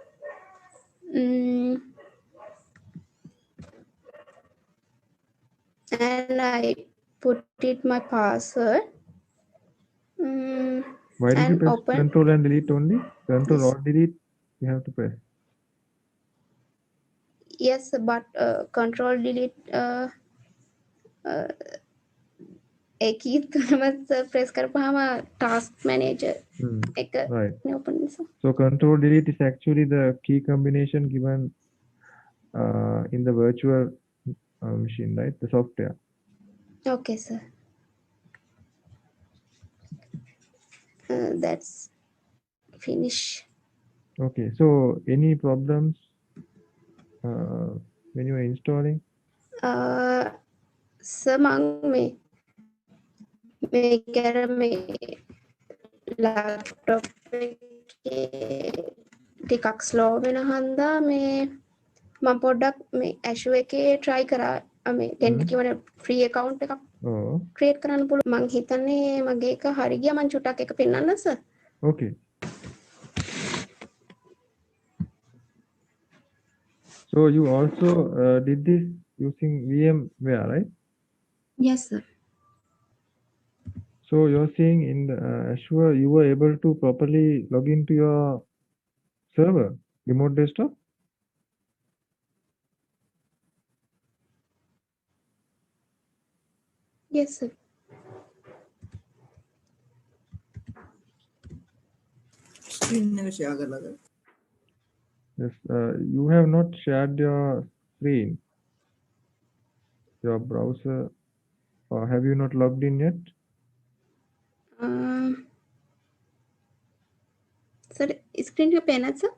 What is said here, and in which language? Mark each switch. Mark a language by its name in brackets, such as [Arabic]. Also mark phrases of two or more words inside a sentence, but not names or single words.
[English] And I put it my password. Why did you And press open Control and Delete only? Control this. or Delete, you have to press. Yes, but Control Delete [Sinhala] එකී තුනම [English] press කරපුවාම task manager එක Right. [Sinhala] open නිසා. [English] So Control Delete is actually the key combination given in the virtual machine, right? The software. Okay, sir. That's finish. Okay. So any problems when you are installing? [Sinhala] සර් මං මේක අර මේ ලැප්ටොප් එකේ ටිකක් ස්ලෝ වෙන හන්දා මේ මම පොඩ්ඩක් මේ ඇෂුව එකේ try කරා මේ 10 කියවන [English] free account [Sinhala] එකක් create කරන්න පුළුවන්. මං හිතන්නේ මගේ එක හරි ගියා. මං චුට්ටක් එක පෙන්නන්න සර්. [English] Okay. So you also did this using vmware, right? Yes, sir. So you're saying in the Azure you were able to properly log into your server, remote desktop? Yes, sir. [Sinhala] Screen එක share කරලාද? [English] Yes, you have not shared your screen, your browser, or have you not logged in yet? [Sinhala] සර්, screen ක පේන සර්?